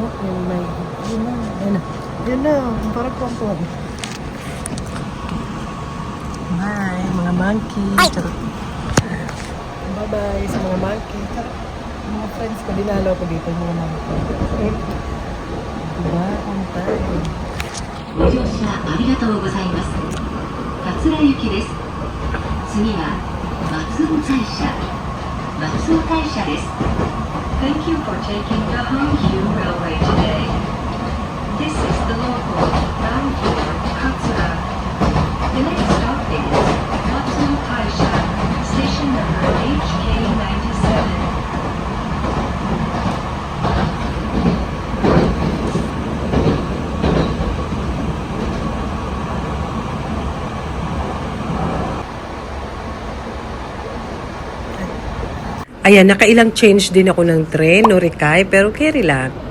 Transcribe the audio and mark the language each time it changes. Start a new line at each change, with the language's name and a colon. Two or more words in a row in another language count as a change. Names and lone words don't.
Filipino: May, yun na. Parang kuwang-kuwang. Bye, mga monkey. Bye-bye sa mga monkey. Mga friends ko, dinalaw ko dito yung mga monkey. Diba? On time.
Japanese: ご乗車ありがとうございます。桂行きです。次は松尾大社。松尾大社です。
English: Thank you for taking the Hankyu Railway today. This is the local bound for Katsura. The next stop is Matsuo Taisha, station number HK97.
Filipino: Ayan, nakailang change din ako ng train, Norikay, pero carry lang.